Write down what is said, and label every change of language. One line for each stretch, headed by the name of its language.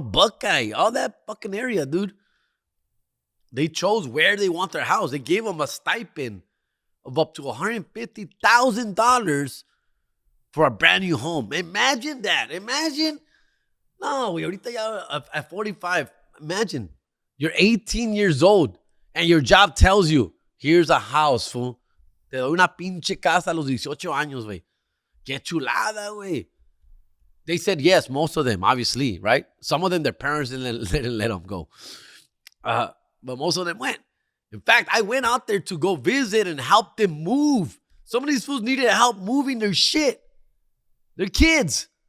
English: Buckeye, all that fucking area, dude. They chose where they want their house. They gave them a stipend of up to $150,000 for a brand new home. Imagine that. Imagine. No, we
Spanish: ahorita ya
English: at 45. Imagine you're 18 years old and your job tells you, here's a house, fool.
Spanish: Te doy una pinche casa a los 18 años, güey. Qué chulada, güey.
English: They said yes, most of them, obviously, right? Some of them, their parents didn't let them go. But most of them went. In fact, I went out there to go visit and help them move. Some of these fools needed help moving their shit. Their kids.